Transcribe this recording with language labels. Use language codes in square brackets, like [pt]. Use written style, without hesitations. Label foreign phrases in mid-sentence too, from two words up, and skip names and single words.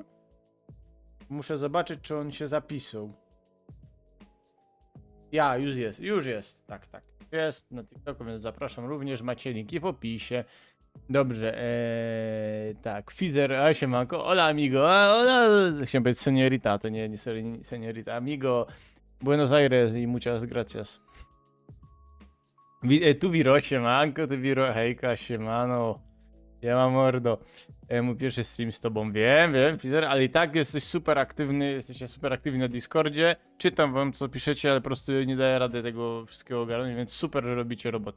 [pl] Muszę zobaczyć, czy on się zapisał. Już jest, tak, jest na TikToku, więc zapraszam również, macie linki w opisie. Dobrze, tak, Fizer, siemanko, [es] hola amigo, [pl] chciałem powiedzieć seniorita, to nie seniorita, [es] amigo, Buenos Aires y muchas gracias. [pl] Tu Wiro, siemanko, tu Wiro, hejka, siemano, Ja mam mordo. Mój pierwszy stream z tobą. Wiem, Peter, ale i tak jesteś super aktywny, jesteście super aktywni na Discordzie. Czytam wam, co piszecie, ale po prostu nie daję rady tego wszystkiego ogarnąć, więc super, że robicie robotę.